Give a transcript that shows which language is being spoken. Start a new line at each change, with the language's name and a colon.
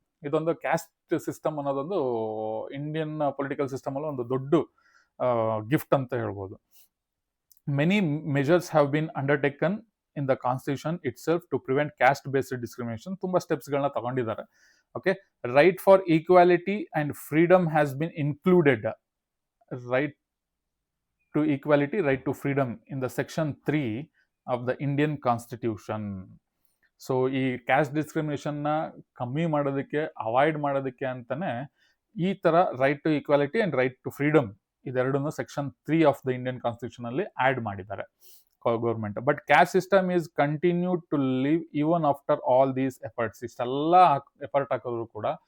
Kannada: ಇದೊಂದು caste system ಅನ್ನೋದೊಂದು Indian political system ಅಲ್ಲಿ ಒಂದು ದೊಡ್ಡ ಗಿಫ್ಟ್ ಅಂತ ಹೇಳ್ಬೋದು.
English: Many measures have been undertaken in the constitution itself to prevent caste based discrimination.
Kannada: ತುಂಬಾ ಸ್ಟೆಪ್ಸ್ಗಳನ್ನ ತಗೊಂಡಿದ್ದಾರೆ.
English: Okay, right for equality and freedom has been included. Right to equality, right to freedom in the section 3 of the Indian Constitution.
Kannada: So ಈ caste ಡಿಸ್ಕ್ರಿಮಿನೇಷನ್ನ ಕಮ್ಮಿ ಮಾಡೋದಕ್ಕೆ, avoid ಮಾಡೋದಕ್ಕೆ ಅಂತಾನೆ ಈ ತರ right to equality and write to freedom ಇದೆರಡನ್ನು section 3 of the Indian constitution ಅಲ್ಲಿ add ಮಾಡಿದ್ದಾರೆ government.
English: But caste system is continue to live even after all these efforts.
Kannada: ಇಷ್ಟೆಲ್ಲ ಎಫರ್ಟ್ ಹಾಕಿದ್ರು ಕೂಡ